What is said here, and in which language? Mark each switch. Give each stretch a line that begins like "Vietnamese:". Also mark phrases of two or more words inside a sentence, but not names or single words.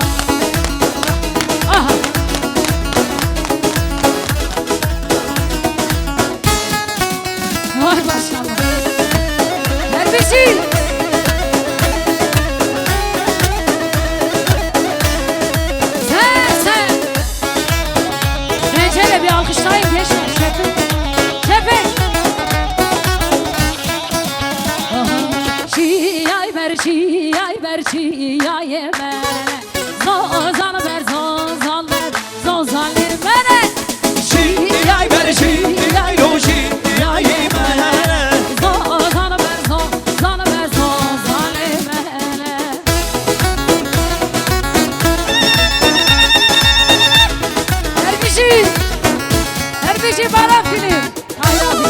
Turkish: Aha. Vay maşallah. Ver bir şey. Sen. Rencele bir alkışlayın gençler. Şefik.
Kurdish: Şiyay ver, şiyay ver, şiyay ver. Zozan ver, zozan ver, zozan ver. Şiyay ver şiyay o şiyay ver Zozan ver, zozan ver, zozan ver.
Turkish: Her bir şey bana film. Hayır abi.